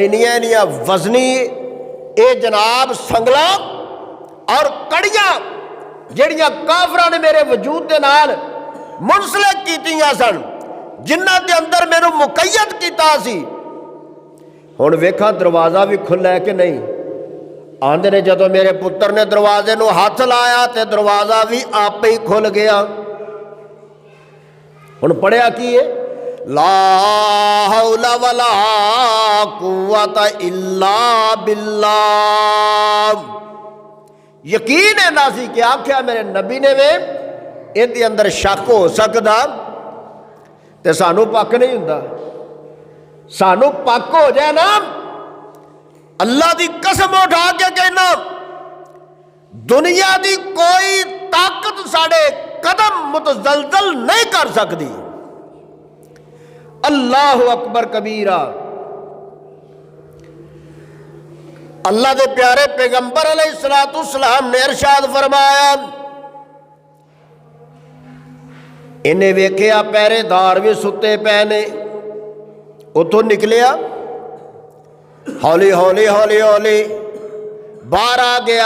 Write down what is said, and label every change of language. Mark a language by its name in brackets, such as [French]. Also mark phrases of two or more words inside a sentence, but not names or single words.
[Punjabi] انیاں انیاں وزنی یہ جناب سنگلا اور کڑیاں جڑیاں کافراں نے میرے وجود کے نال منسلک کیتیاں سن، جنہاں دے اندر مینوں مقید کیتا سی. ہن ویکھا دروازہ بھی کھلا ہے کہ نہیں. آندے نے جدوں میرے پتر نے دروازے نوں ہتھ لایا تو دروازہ بھی آپ ہی کھل گیا. ہن پڑھیا کی ہے, [Arabic] لا حول ولا قوة إلا بالله. [Punjabi] یقین ہے نا سی کہ آکھیا میرے نبی نے وے ایہدے اندر شک ہو سکدا تے سانوں پک نہیں ہندا. سانوں پک [Urdu] ہو جائے نا اللہ کی قسم اٹھا کے کہنا، دنیا کی کوئی طاقت [Punjabi] ساڈے قدم [Urdu] متزلزل نہیں کر سکتی. [Arabic] الله أكبر كبيرا. [Urdu] اللہ کے پیارے پیغمبر علیہ السلام نے ارشاد فرمایا, [Punjabi] انہیں ویکھیا پہرے دار بھی سُتے پے نے، اُتوں نکلیا ہولی ہولی ہولی ہولی باہر آ گیا.